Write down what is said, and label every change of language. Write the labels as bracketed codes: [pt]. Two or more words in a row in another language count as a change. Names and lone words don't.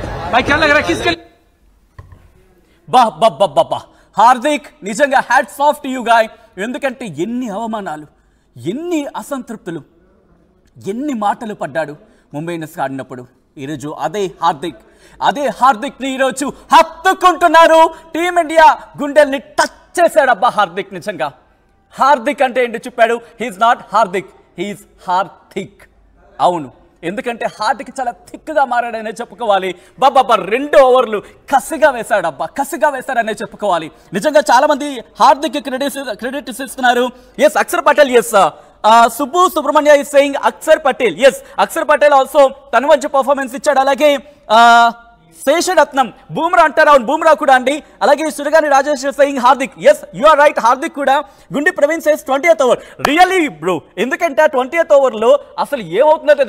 [hi] भाई क्या लग रहा है, किसके लिए? [te] బా హార్దిక్, నిజంగా [en] hats off to you guy. [te] ఎందుకంటే ఎన్ని అవమానాలు, ఎన్ని అసంతృప్తులు, ఎన్ని మాటలు పడ్డాడు ముంబై ఇండియన్స్ ఆడినప్పుడు. ఈరోజు అదే హార్దిక్ని ఈరోజు హత్తుకుంటున్నారు. టీమిండియా గుండెల్ని టచ్ చేశాడు అబ్బా హార్దిక్. నిజంగా హార్దిక్ అంటే ఏంటి చెప్పాడు. [en] he's not Hardik, he's Harthik. [te] అవును, ఎందుకంటే హార్దిక్ చాలా థిక్గా మారాడనే చెప్పుకోవాలి. 2 ఓవర్లు కసిగా వేశాడనే చెప్పుకోవాలి. నిజంగా చాలా మంది హార్దిక్ క్రెడిట్ ఇస్తున్నారు. ఎస్, అక్షర్ పటేల్, ఎస్ సుబ్రహ్మణ్య [en] is saying [te] అక్షర్ పటేల్. ఎస్, అక్షర్ పటేల్ ఆల్సో తన మంచి పర్ఫార్మెన్స్ ఇచ్చాడు. అలాగే శేషరత్నం బూమ్రా అంటారు. అవును బూమ్రా కూడా అండి. అలాగే సురగాని రాజేష్ [en] saying Hardik, yes you are right, [te] హార్దిక్ కూడా. గుండి ప్రవీణ్ [en] says 20th over really bro, [te] ఎందుకంటే 20th ఓవర్లో అసలు ఏమవుతుందో తెలియదు.